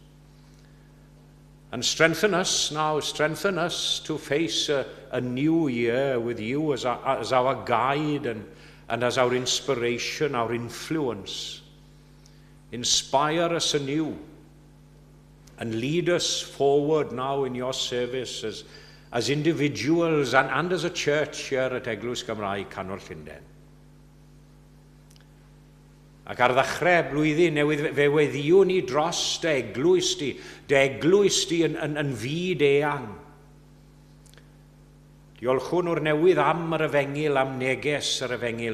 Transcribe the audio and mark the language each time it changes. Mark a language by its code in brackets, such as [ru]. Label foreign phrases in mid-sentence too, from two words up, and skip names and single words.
[en] And strengthen us to face a new year with you as our guide and as our inspiration, our influence. Inspire us anew and lead us forward now in your service as individuals and as a church here at Eglwys Gymraeg Canol Llundain. [cy] Ac ar ddechrau blwyddyn newydd fe weddiwn ni dros dy eglwys di yn fyd eang. Diolchwn o'r newydd am yr efengil, am neges yr efengil.